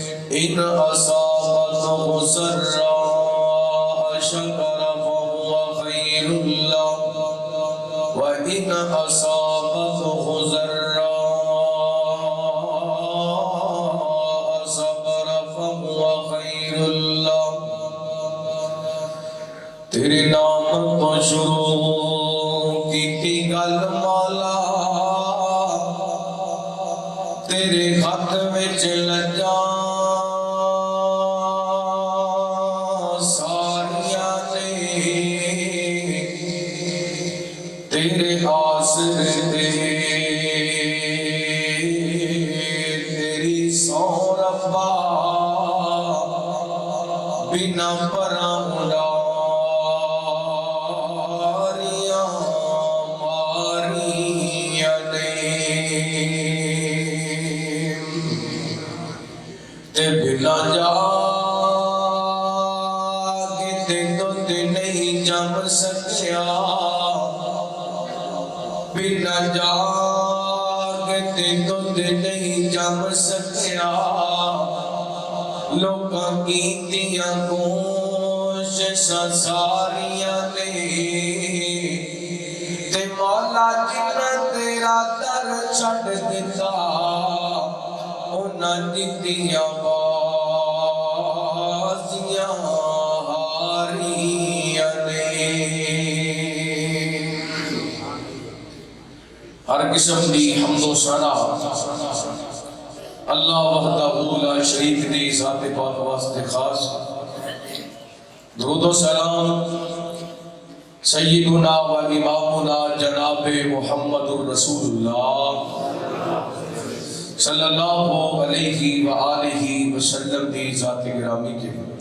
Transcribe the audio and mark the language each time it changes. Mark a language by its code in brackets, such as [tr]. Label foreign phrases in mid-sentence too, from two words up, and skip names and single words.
[ar] إن أصابته سراء شكر فهو خير له وإن أصابته ضراء صبر فهو خير له [pa] تیرے نام تو شروع کی گل مولا تیرے خط وچ لجا ساریاں نے تیرے آسر دے تیری سو ربا بنا پراں بلا جاگتے دودھ نہیں جم سکیا بلا جاگتے دودھ نہیں جم سکیا لوکاں کیتیاں کوششاں ساریاں نے تے مولا جنہاں تیرا در چھڈ دتا انہاں دتیاں بازیاں ہاریاں نے ہر قسم دی حمد و ثنا [ar] اللہ وحدہ لا شریک [pa] دی ذات پاک واسطے خاص درود و سلام [ar] سیدنا و امامنا [pa] جناب محمد الرسول اللہ [ar] صلی اللہ علیہ وآلہ وسلم [pa] دی ذات گرامی کے